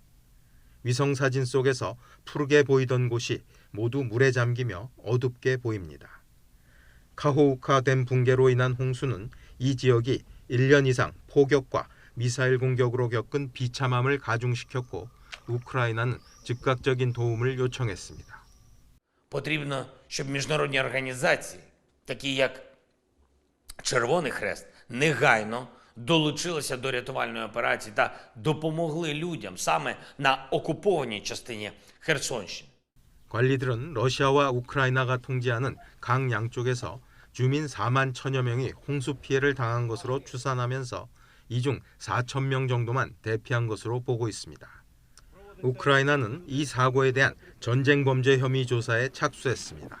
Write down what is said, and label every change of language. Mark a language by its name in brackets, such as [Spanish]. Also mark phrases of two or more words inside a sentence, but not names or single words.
[Korean] 위성사진 속에서 푸르게 보이던 곳이 모두 물에 잠기며 어둡게 보입니다. 카호우카 댐 붕괴로 인한 홍수는 이 지역이 1년 이상 폭격과 미사일 공격으로 겪은 비참함을 가중시켰고 우크라이나는 즉각적인 도움을 요청했습니다. [Ukrainian] Потрібно, щоб міжнародні організації, такі як Червоний Хрест, негайно долучилися до рятувальної операції та допомогли людям саме на окупованій частині Херсонщини. [Korean] 관리들은 러시아와 우크라이나가 통제하는 강 양쪽에서 주민 4만 천여 명이 홍수 피해를 당한 것으로 추산하면서 이 중 4천 명 정도만 대피한 것으로 보고 있습니다. 우크라이나는 이 사고에 대한 전쟁 범죄 혐의 조사에 착수했습니다.